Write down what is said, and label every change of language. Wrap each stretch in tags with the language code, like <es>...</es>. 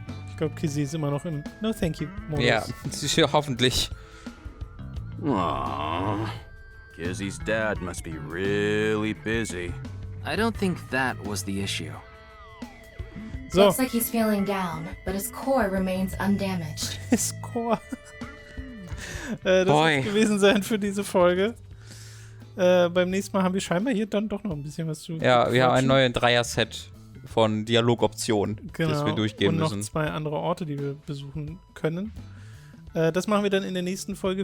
<de>Ich glaube, Kizzy ist immer noch im No Thank You Modus. Ja, hoffentlich. Aww.</de> <en>Kizzy's dad must be really busy. I don't think that was the issue. So. Looks like he's feeling down, but his core remains undamaged. His core.</en> <de>Das wird gewesen sein für diese Folge. Beim nächsten Mal haben wir scheinbar hier dann doch noch ein bisschen was zu. Ja, wir haben ein neues Dreier-Set von Dialogoptionen, das wir durchgehen müssen. Und noch 2 andere Orte, die wir besuchen können. Das machen wir dann in der nächsten Folge.</de>